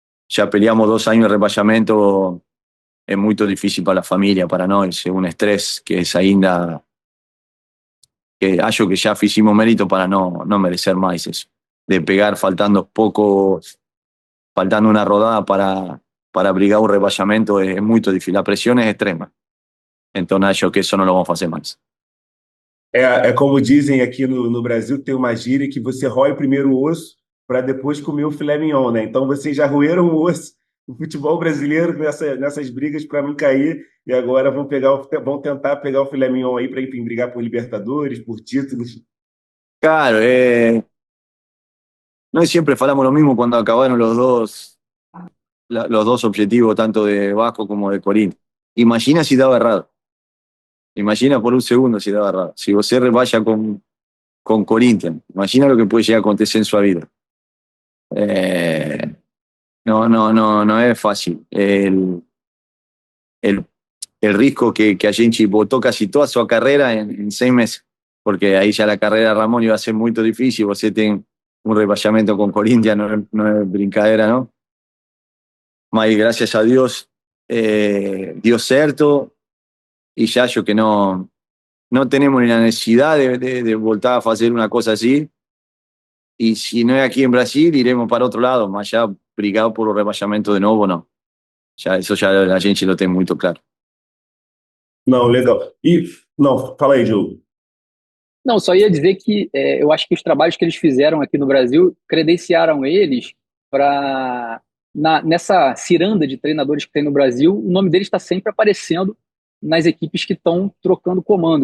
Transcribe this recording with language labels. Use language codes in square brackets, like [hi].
[es] Ya peleamos 2 años de repasamiento, es muy difícil para la familia, para nosotros, es un estrés que es ainda, que hallo que ya hicimos mérito para no merecer más eso. De pegar faltando una rodada para abrigar un repasamiento es muy difícil, la presión es extrema. Entonces hallo que eso no lo vamos a hacer más. [pt] Como dizem aqui no Brasil, tem uma gíria que você rói primeiro o osso para depois comer o filé mignon, né? Então vocês já roeram o osso do futebol brasileiro nessas brigas para não cair e agora vão tentar pegar o filé mignon aí para, enfim, brigar por Libertadores, por títulos. [es] Claro, no siempre falamos lo mismo cuando acabaron los dos objetivos, tanto de Vasco como de Corinthians. Imagina si daba errado. Imagina por un segundo si daba errado. Si vos vaya con Corinthians, imagina lo que puede llegar a acontecer en su vida. No es fácil. El riesgo que a gente votó casi toda su carrera en 6 meses, porque ahí ya la carrera de Ramón iba a ser muy difícil. Vos tenés un repasamiento con Corinthians, no es brincadera, ¿no? May, gracias a Dios, dio certo y ya yo que no tenemos ni la necesidad de voltar a hacer una cosa así. Y si no es aquí en Brasil, iremos para otro lado, más allá brigado por el rebaixamento de nuevo, no. [pt] Já, isso já a gente não tem muito claro. Não, legal. Não, fala aí, Diogo. Não, só ia dizer que eu acho que os trabalhos que eles fizeram aqui no Brasil credenciaram eles para nessa ciranda de treinadores que tem no Brasil, o nome deles está sempre aparecendo nas equipes que estão trocando comando.